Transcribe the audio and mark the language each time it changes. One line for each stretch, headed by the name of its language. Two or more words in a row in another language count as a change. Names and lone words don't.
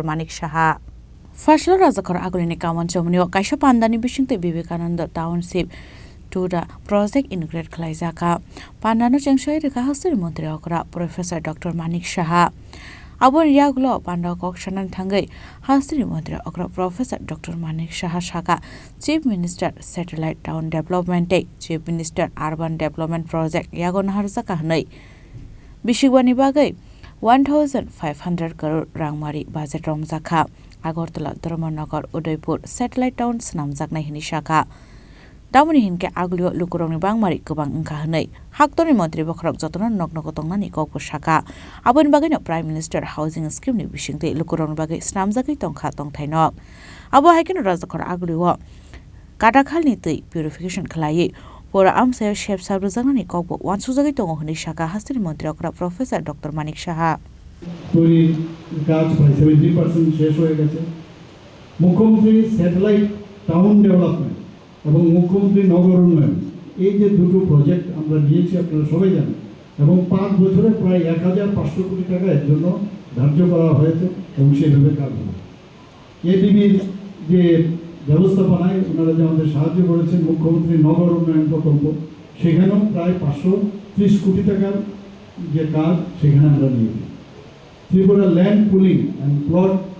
Kok Borok: Manik Saha Fashla Rajakara kulini kaman chomni wa kaisha pandani bisingte Vivekananda township Tuda project integrate khlaijaka Pandano chengsoi rika hasri mantri okra Professor Dr. Manik Saha Abon yagulo Panda kokshanan thangai hasri mantri okra Professor Dr. Manik Saha Saka Chief Minister Satellite Town Development Chief Minister Urban Development Project yagon harjaka hnai Bishigwani bagai 1500 crore rangmari budget romjaka Agartala Dharmanagar Udaipur Satellite Town snamjaknai hini saka Damuni hinke aglio lukurongni bangmari gobang engka hnai haktoni mantri bokhrok jotona noknoko tongnani kokbo saka aboni bagino Prime Minister Housing Scheme ni bisingte lukurongni bagai snamjagai tongkha tongthainok abo haikeno Rajakara aglio kadakhalni tei purification khlai pora amsayo shep sabrujangnani kokbo wansujagai tongo hnai saka hastri mantri okra Professor Dr. Manik Saha
Bangla: তৈরি কাজ প্রায় 70% শেষ হয়ে গেছে মুখ্যমন্ত্রী স্যাটেলাইট টাউন ডেভেলপমেন্ট এবং মুখ্যমন্ত্রী নগর উন্নয়ন এই যে দুটো প্রজেক্ট আমরা নিয়েছি আপনারা সবাই জানেন এবং 5 বছরে প্রায় 1500 কোটি টাকা এর জন্য ধার্য করা হয়েছে এবং সেইভাবে কাজ হবে এডিবির যে ব্যবস্থাপনায় ওনারা যে আমাদের সাহায্য করেছেন মুখ্যমন্ত্রী নগর উন্নয়ন প্রকল্প সেখানেও প্রায় 530 কোটি টাকার যে কাজ সেখানে আমরা নিয়েছি ত্রিপুরা ল্যান্ড পুলিং অ্যান্ড প্লট